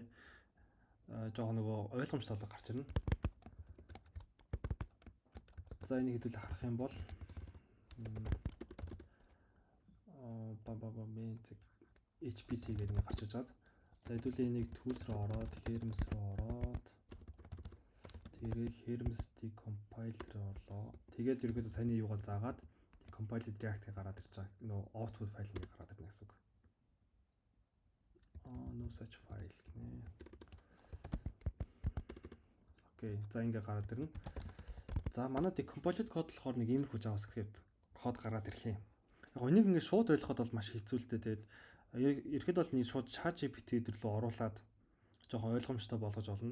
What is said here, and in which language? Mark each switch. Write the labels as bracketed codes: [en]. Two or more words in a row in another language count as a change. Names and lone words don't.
[mn] Жохоо нөгөө ойлгомжтой болоо гарч ирнэ. За энийг хэдүүлээ харах юм бол HPC гэдэг нэг гарч иж байгаа. За хэдүүлээ энийг tools руу ороод Hermes руу ороод тэгээд Hermes decompile руу орлоо. Тэгээд ерөөдөө саяны юугаар заагаад compiled React-ыг гараад ирж байгаа. Нөө output файл нэг гараад ирнэ гэсэн үг. [en] No such file гинэ. [mn] Окей, за ингээ гараад ирнэ. За манай decompiled код болохоор нэг иймэрхүү JavaScript код гараад ирэх юм. Яг энийг ингээ шууд ойлгоход бол маш хэцүү л дээ. Тэгээд ерхэд бол нэг шууд ChatGPT дээр рүү оруулаад жоохон ойлгомжтой болгож болно.